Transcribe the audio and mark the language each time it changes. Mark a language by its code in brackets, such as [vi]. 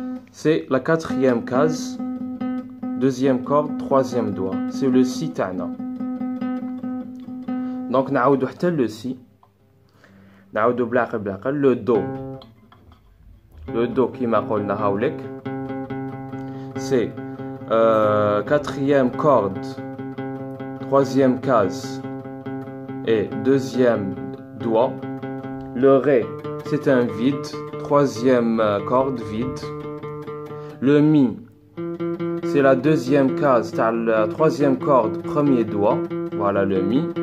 [fr] C'est la quatrième case, deuxième corde, troisième doigt. C'est le si تاعنا. Donc [ar] نعاودو حتى [fr] le si. [ar] نعاودو بالعقل [fr] le do. Le do [ar] كيما قلنا هاوليك. [fr] C'est quatrième corde, troisième case et deuxième doigt. Le ré, c'est un vide, troisième corde vide. Le mi, c'est la deuxième case, la troisième corde, premier doigt. Voilà le mi.